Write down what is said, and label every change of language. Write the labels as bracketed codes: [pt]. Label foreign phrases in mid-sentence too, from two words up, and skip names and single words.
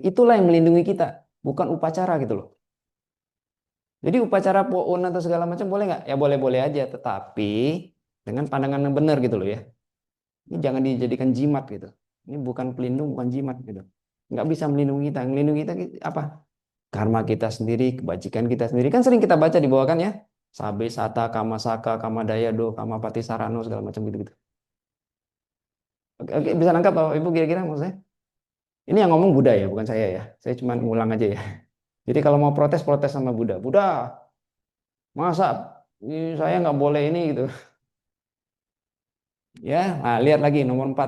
[id] Itulah yang melindungi kita, bukan upacara gitu loh. Jadi upacara poun atau segala macam boleh nggak? Ya boleh-boleh aja, tetapi dengan pandangan yang benar gitu loh ya. Ini jangan dijadikan jimat gitu. Ini bukan pelindung, bukan jimat gitu. Nggak bisa melindungi kita. Yang melindungi kita apa? Karma kita sendiri, kebajikan kita sendiri. Kan sering kita baca di bawah kan ya. [pi] Sabe, Sata, Kama Saka, Kama Dayado, Kama Pati Sarano, [id] segala macam gitu-gitu. Oke, oke, bisa nangkap Bapak Ibu kira-kira maksud saya? Ini yang ngomong Buddha ya, bukan saya ya. Saya cuma ngulang aja ya. Jadi kalau mau protes, protes sama Buddha. Buddha, masa saya nggak boleh ini gitu. Ya, nah, lihat lagi nomor 4.